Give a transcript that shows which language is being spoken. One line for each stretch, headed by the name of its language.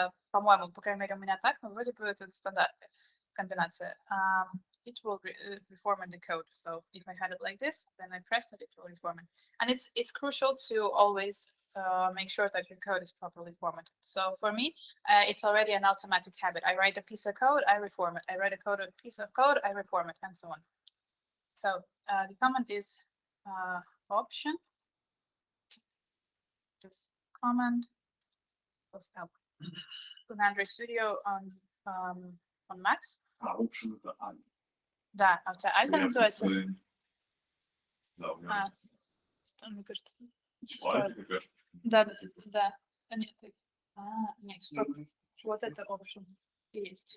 Russian: По-моему, по крайней мере, у меня так, но вроде бы это стандарты, комбинация.
English: It will reformat the code. So if I had it like this, then I press it, it will reformat. And it's crucial to always make sure that your code is properly formatted. So for me, it's already an automatic habit. I write a piece of code, I reformat. I write a piece of code, I reformat, and so on. So the command is option, just command plus L. With Android Studio on Max.
Russian: Option это Альт. Да, а у тебя Альт называется? Да, у меня. Мне кажется. Альт, ты говоришь. Да. Нет, нет, стоп. Вот это option есть.